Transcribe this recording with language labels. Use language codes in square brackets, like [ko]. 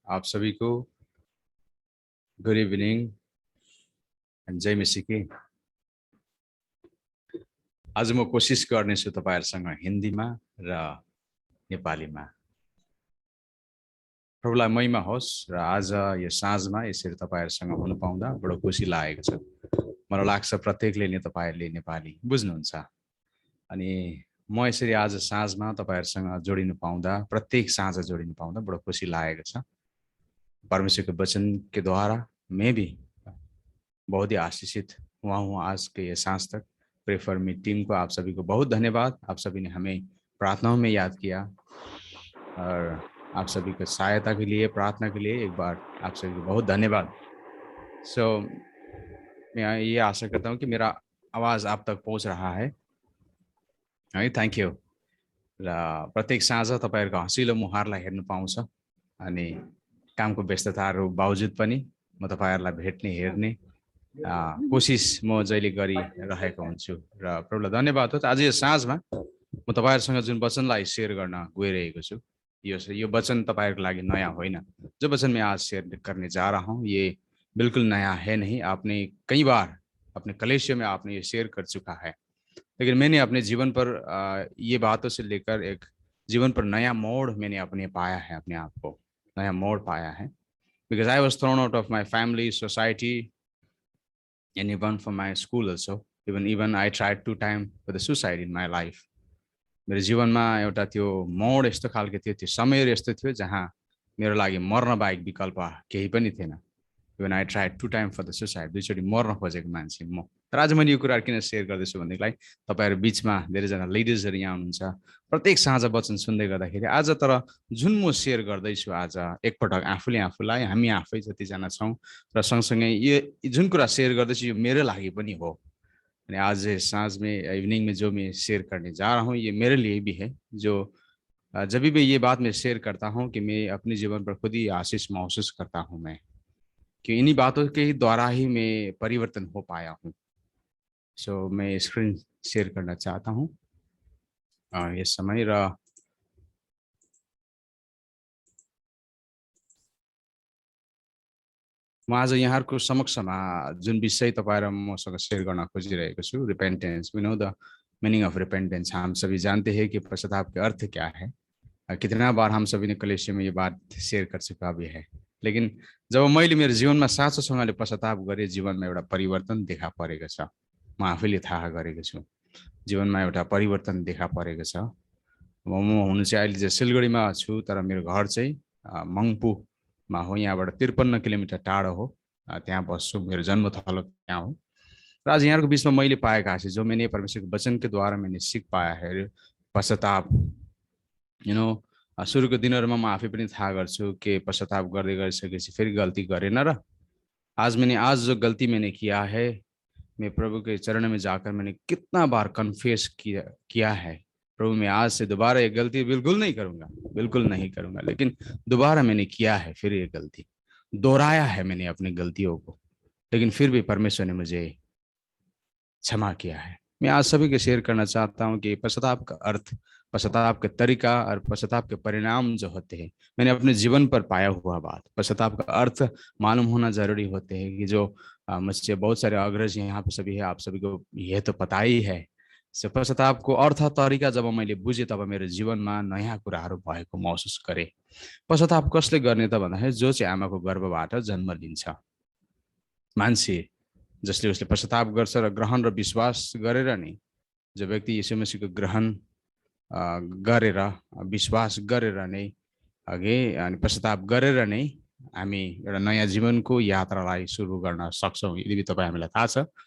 [hi] आप सभी को [en] good evening and [hi] जय मसीकी। [ne] आज म कोसिस गर्नेछु तपाईहरुसँग हिन्दीमा र नेपालीमा। प्रभुलाई महिमा होस्। र आज यो साँझमा यसरी तपाईहरुसँग हुन पाउँदा बडो खुसी लागेको छ। मलाई लाग्छ प्रत्येकले नै तपाईहरुले नेपाली बुझ्नुहुन्छ। अनि म यसरी आज साँझमा तपाईहरुसँग जोडिन पाउँदा, प्रत्येक साँझ जोडिन पाउँदा बडो खुसी लागेको छ। [hi] परमेश्वर के वचन के द्वारा मैं भी बहुत ही आशीषित हुआ हूँ आज के ये सांझ तक। [en] pray for me team [hi] को आप सभी को बहुत धन्यवाद। आप सभी ने हमें प्रार्थनाओं में याद किया और आप सभी को सहायता के लिए, प्रार्थना के लिए एक बार आप सभी को बहुत धन्यवाद। मैं ये आशा करता हूँ कि मेरा आवाज़ आप तक पहुँच रहा है। [en] Thank you. [ne] र प्रत्येक साँझ तपाईहरुको हँसिलो मुहारलाई हेर्न पाउँछ अनि कामको व्यस्तताहरू बावजुद पनि म तपाईहरुलाई भेट्ने, हेर्ने कोसिस म जहिले गरिरहेको हुन्छु र प्रभुलाई धन्यवाद हो। आज यो साँझमा म तपाईहरुसँग जुन वचनलाई शेयर गर्न गइरहेको छु, यो वचन तपाईहरुको लागि नयाँ होइन। [hi] जो वचन मैं आज शेयर करने जा रहा हूँ ये बिल्कुल नया है नहीं। आपने कई बार अपने कलीसिया में आपने ये शेयर कर चुका है, लेकिन मैंने अपने जीवन पर ये बातों से लेकर एक जीवन पर नया मोड़ मैंने अपने पाया है, अपने आप को नया मोड़ पाया है। [en] Because I was thrown out of my family, society, and even from my school also. Even I tried 2 times for the suicide in my life. [ne] मेरो जीवनमा एउटा त्यो मोड यस्तो खालको थियो, त्यो समय यस्तो थियो जहाँ मेरो लागि मर्न बाहेक विकल्प केही पनि थिएन। [en] Even I tried 2 times for the suicide. [ne] दुईचोटि मर्न खोजेको मान्छे म। तर आज मैले यो कुराहरु किन शेयर गर्दैछु भन्देखिलाई तपाईहरु बीचमा धेरैजना लेडिजहरु यहाँ हुनुहुन्छ। प्रत्येक साँझ वचन सुन्दै गर्दाखेरि आज तर जुन म शेयर गर्दैछु आज एकपटक आफूले आफूलाई, हामी आफै जतिजना छौं र सँगसँगै यो जुन कुरा शेयर गर्दैछु यो मेरो लागि पनि हो। [hi] अनि आज साँझ में, इवनिंग में जो मैं शेयर करने जा रहा हूँ ये मेरे लिए भी है। जो जब भी ये बात मैं शेयर करता हूँ कि मैं अपने जीवन पर खुद ही आशीष महसूस करता हूँ मैं, कि इन्हीं बातों के द्वारा ही मैं परिवर्तन हो पाया हूँ। मैं स्क्रीन शेयर करना चाहता हूँ [ne] यस समय र म आज यहाँहरुको समक्षमा जुन विषय तपाईहरु मसँग शेयर गर्न खोजिरहेको छु, रिपेन्टेन्स। [en] We know the meaning of repentance. [hi] हम सभी जानते हैं कि पश्चाताप का अर्थ क्या है। कितना बार हम सभी ने कलीसिया में ये बात शेयर कर चुका भी है। [ne] लेकिन जब मैले मेरो जीवनमा साँचोसँगले पश्चाताप गरे जीवनमा एउटा परिवर्तन देखा परेको छ। म आफैले थाहा गरेको छु जीवनमा एउटा परिवर्तन देखा परेको छ। म हुनु चाहिँ अहिले चाहिँ सिलगढीमा छु, तर मेरो घर चाहिँ मङ्पुमा हो। यहाँबाट 53 किलोमिटर टाढो हो। त्यहाँ बस्छु, मेरो जन्मथलो त्यहाँ हो। र आज यहाँको बीचमा मैले पाएका आशीष [hi] जो मैंने परमेश्वर के वचन के द्वारा मैंने सीख पाया है, पश्चाताप। [ne] सुरुको दिनहरुमा म आफै पनि थाहा गर्छु कि पश्चाताप गर्दै गरिसकेपछि फेरि गल्ती गरेन र [hi] आज जो गलती मैंने किया है, मैं प्रभु के चरण में जाकर मैंने कितना बार कन्फेस किया है, प्रभु मैं आज से दोबारा ये गलती बिल्कुल नहीं करूंगा, बिल्कुल नहीं करूंगा। लेकिन दोबारा मैंने किया है, फिर ये गलती दोहराया है मैंने अपनी गलतियों को, लेकिन फिर भी परमेश्वर ने मुझे क्षमा किया है। मैं आज सभी को शेयर करना चाहता हूं कि पश्चाताप का अर्थ, पश्चाताप का तरीका और पश्चाताप के परिणाम जो होते हैं, मैंने अपने जीवन पर पाया हुआ बात। पश्चाताप का अर्थ मालूम होना जरूरी होते हैं कि जो मुझसे बहुत सारे अग्रज यहाँ पे सभी है, आप सभी को यह तो पता ही है। [ne] पश्चातापको अर्थ तरिका जब मैले बुझे तब मेरो जीवनमा नयाँ कुराहरू भएको महसुस गरे। पश्चाताप कसले गर्ने त भन्दाखेरि जो चाहिँ आमाको गर्भबाट जन्म लिन्छ मान्छे, जसले उसले पश्चाताप गर्छ र ग्रहण र विश्वास गरेर नै, जो व्यक्ति यीशु मसीहको ग्रहण गरेर विश्वास गरेर नै अघि अनि पश्चाताप गरेर नै हामी एउटा नयाँ जीवनको यात्रालाई सुरु गर्न सक्छौं, यदि तपाईँ हामीलाई थाहा छ।